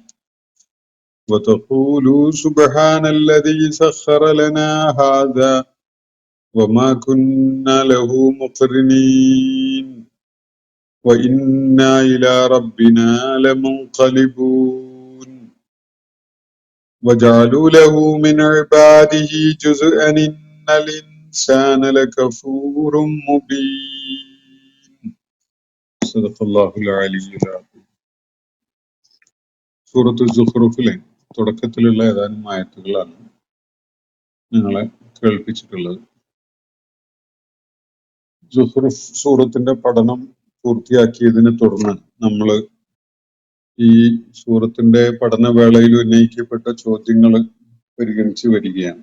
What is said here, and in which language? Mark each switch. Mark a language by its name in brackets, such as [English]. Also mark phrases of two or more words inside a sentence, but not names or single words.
[Arabic] وتقولوا سبحان الذي سخر لنا هذا وما كنا له مقرنين وإنا إلى ربنا لمنقلبون وجعلوا له من عباده جزءا إن الإنسان لكفور مبين. صدق الله العلي العظيم. [Malayalam] സൂറത്ത് സുഹ്റഫിലെ തുടക്കത്തിലുള്ള ഏതാനും ആയത്തുകളാണ് നിങ്ങളെ കേൾപ്പിച്ചിട്ടുള്ളത്. സുഹ്റഫ് സൂറത്തിന്റെ പഠനം പൂർത്തിയാക്കിയതിനെ തുടർന്ന് നമ്മൾ ഈ സൂറത്തിന്റെ പഠനവേളയിൽ ഉന്നയിക്കപ്പെട്ട ചോദ്യങ്ങൾ പരിഗണിച്ചു വരികയാണ്.